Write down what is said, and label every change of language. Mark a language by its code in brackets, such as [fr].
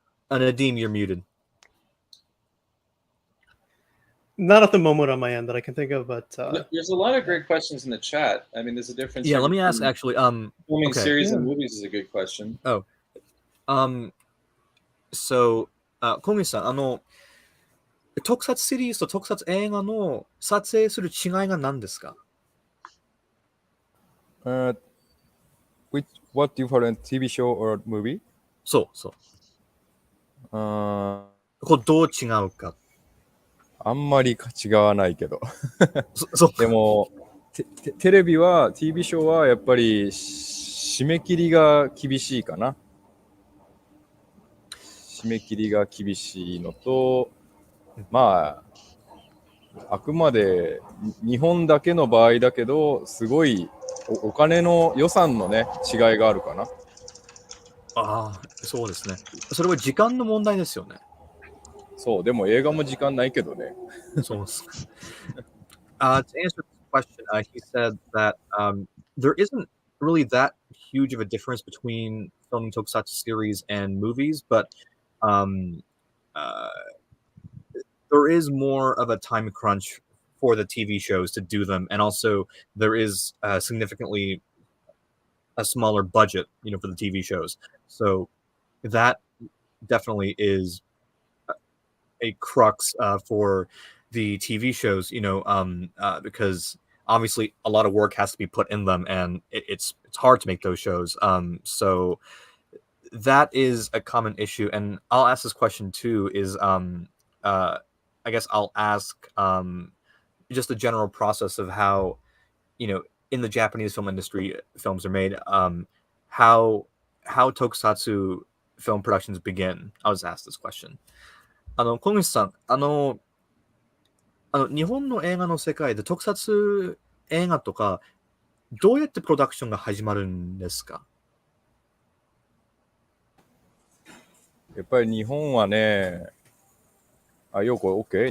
[en] Nadim, you're muted. Not at the moment on my end that I can think of, but there's a lot of great questions in the chat. I mean, there's a difference. Yeah, let me ask actually. Filming series and movies is a good question. [ja] So, Kogushi-san, 特撮シリーズと特撮映画の撮影する違いが何ですか？ [en] What different TV show or movie? [ja] そう。これどう違うか。あんまり違わないけど。でもテレビは TV ショーはやっぱり締め切りが厳しいかな。締め切りが厳しいのと、まああくまで日本だけの場合だけどすごいお金の予算のね、違いがあるかな。ああ、そうですね。それは時間の問題ですよね。そう、でも映画も時間ないけどね。そうです。 [en] To answer this question, he said that there isn't really that huge of a difference between filming tokusatsu series and movies, but um, uh, there is more of a time crunch for the TV shows to do them, and also there is significantly a smaller budget, for the TV shows. So that definitely is a crux for the TV shows, because obviously a lot of work has to be put in them, and it's hard to make those shows. So that is a common issue, and I'll ask this question too. I guess I'll ask just the general process of how in the Japanese film industry films are made. How tokusatsu film productions begin. I was asked this question. [ja] 小口さん、日本の映画の世界で特撮映画とか、どうやってプロダクションが始まるんですか？やっぱり日本はね、よく OK？